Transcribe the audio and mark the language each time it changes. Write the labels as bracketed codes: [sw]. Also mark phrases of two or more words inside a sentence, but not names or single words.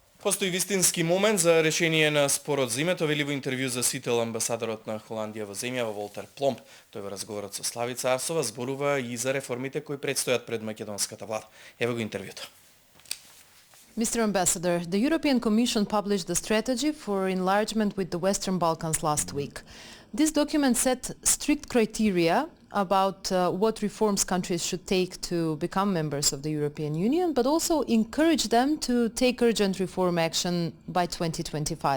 [mk] Постои вистински момент за решение на спорот за името, вели во интервју за Сител амбасадорот на Холандија во земјава Волтер Пломп. Тој во разговорот со Славица Арсова зборува и за реформите кои предстојат пред македонската влада. Ево го интервјуто. [en] Mr. Ambassador, the European Commission published the strategy for enlargement with the Western Balkans last week. This document set strict criteria about what reforms countries should take to become members of the European Union, but also encourage them to take urgent reform action by 2025.